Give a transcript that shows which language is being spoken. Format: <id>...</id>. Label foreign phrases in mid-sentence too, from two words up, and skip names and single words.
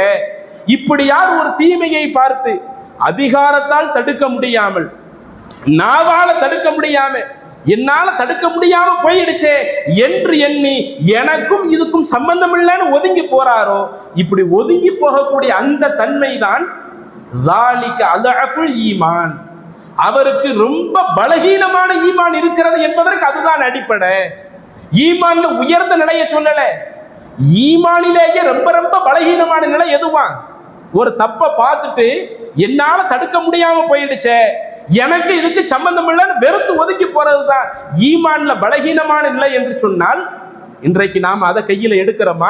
<ta>இப்படி யார் ஒரு தீமையை பார்த்து அதிகாரத்தால் தடுக்க முடியாமல், நாவால தடுக்க முடியாம, என்னால தடுக்க முடியாம போயிடுச்சே என்று எண்ணி எனக்கும் இதுக்கும் சம்பந்தம் இல்லைன்னு ஒதுங்கி போறாரோ, இப்படி ஒதுங்கி போகக்கூடிய அந்த தன்மை தான்</ta> <ar>ذَلِكَ أَضْعَفُ الْإِيمَانِ,</ar> <ta>அவருக்கு ரொம்ப பலகீனமான ஈமான் இருக்கிறது என்பதற்கு அதுதான் அடிப்படை. ஈமான்ல உயர்ந்த நிலையை சொல்லல, ஈமானிலேயே ரொம்ப ரொம்ப பலகீனமான நிலை எதுவா? ஒரு தப்பை பார்த்துட்டு என்னால தடுக்க முடியாம போயிடுச்சே, எனக்கு இதுக்கு சம்பந்தம் இல்லைன்னு வெறுத்து ஒதுங்கி போறதுதான் ஈமான்ல பலகீனமான நிலை என்று சொன்னால் இன்றைக்கு நாம் அதை கையில எடுக்கிறோமா?</ta>